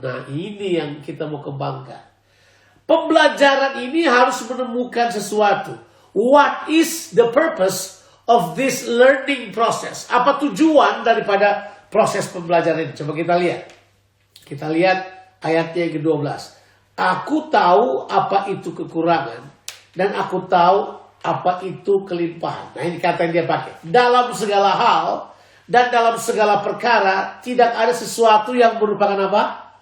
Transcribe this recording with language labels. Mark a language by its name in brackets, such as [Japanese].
[Indonesian] Nah, ini yang kita mau kembangkan. Pembelajaran ini harus menemukan sesuatu. [English] What is the purpose of this learning process? [Indonesian] Apa tujuan daripada proses pembelajaran ini? Coba kita lihat. Kita lihat ayatnya yang ke-12. Aku tahu apa itu kekurangan, dan aku tahu apa itu kelimpahan. Nah, ini kata yang dia pakai. Dalam segala hal dan dalam segala perkara tidak ada sesuatu yang merupakan apa?